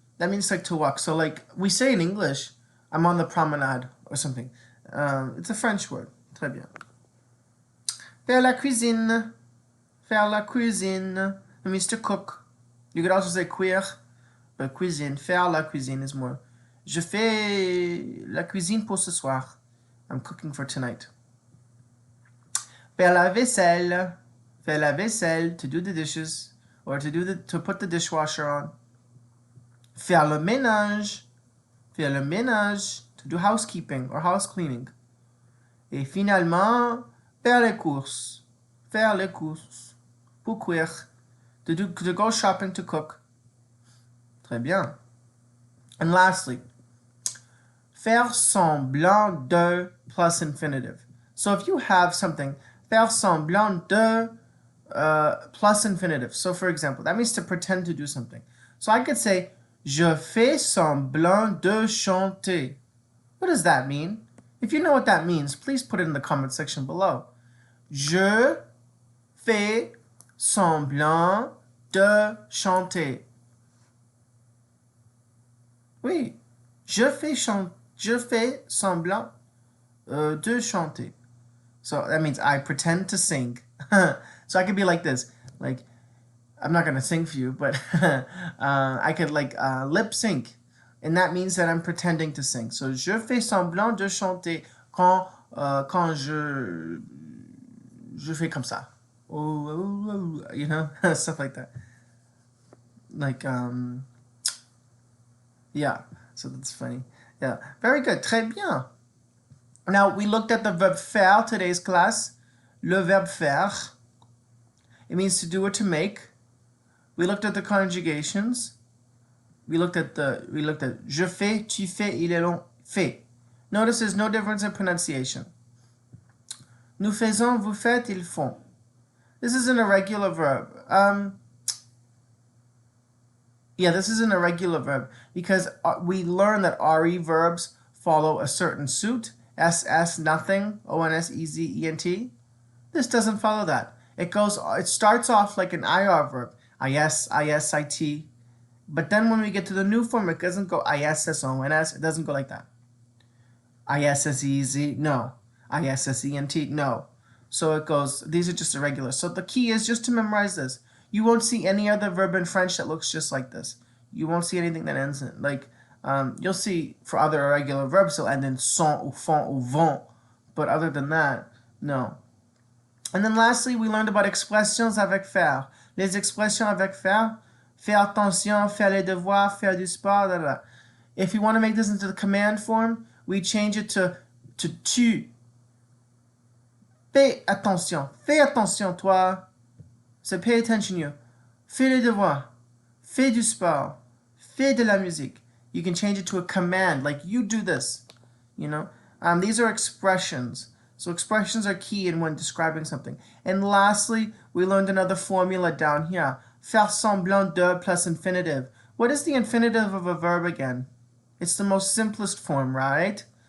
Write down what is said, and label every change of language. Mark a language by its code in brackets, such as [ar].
[en] That means like to walk. So like we say in English, I'm on the promenade or something. It's a French word. [fr] Très bien. Faire la cuisine. Faire la cuisine. [en] It means to cook. You could also say cuire, but cuisine. [fr] Faire la cuisine [en] is more. [fr] Je fais la cuisine pour ce soir. [en] I'm cooking for tonight. [fr] Faire la vaisselle. Faire la vaisselle, [en] to do the dishes, or to put the dishwasher on. [fr] Faire le ménage. Faire le ménage, [en] to do housekeeping or house cleaning. [fr] Et finalement, faire les courses. Faire les courses. Pour cuire. [en] To go shopping, to cook. [fr] Très bien. [en] And lastly, [fr] faire semblant de [en] plus infinitive. So if you have something, faire semblant de plus infinitive. So for example, that means to pretend to do something. So I could say, [fr] je fais semblant de chanter. [en] What does that mean? If you know what that means, please put it in the comment section below. [fr] Je fais semblant de chanter. Oui, je fais semblant de chanter. [en] So that means I pretend to sing. So I could be like this, like, I'm not gonna sing for you, but I could like lip sync, and that means that I'm pretending to sing. So [fr] je fais semblant de chanter quand je fais comme ça, [en] you know, stuff like that. Like yeah. So that's funny. Yeah, very good. [fr] Très bien. [en] Now we looked at the verb faire today's class. [fr] Le verbe faire. [en] It means to do or to make. We looked at the conjugations. We looked at [fr] je fais, tu fais, il est long, fait. [en] Notice there's no difference in pronunciation. [fr] Nous faisons, vous faites, ils font. [en] This is an irregular verb. Yeah, this is an irregular verb because we learn that RE verbs follow a certain suit. SS, nothing. ONS, EZ, ENT. This doesn't follow that. It starts off like an IR verb. IS, ISIT. But then when we get to the new form, it doesn't go ISS, ONS. It doesn't go like that. ISSEZ, no. ISSENT, no. So it goes, these are just irregular. So the key is just to memorize this. You won't see any other verb in French that looks just like this. You won't see anything that ends in, like, you'll see for other irregular verbs, they'll end in [fr] sont ou font ou vont. [en] But other than that, no. And then lastly, we learned about [fr] expressions avec faire. Les expressions avec faire, faire attention, faire les devoirs, faire du sport, da, da, da. [en] If you want to make this into the command form, we change it to tu. [fr] Fais attention, toi. [en] So pay attention, you. [fr] Fais les devoirs, fais du sport, fais de la musique. [en] You can change it to a command, like you do this, you know. These are expressions. So expressions are key in when describing something. And lastly, we learned another formula down here. [fr] Faire semblant de [en] plus infinitive. What is the infinitive of a verb again? It's the most simplest form, right?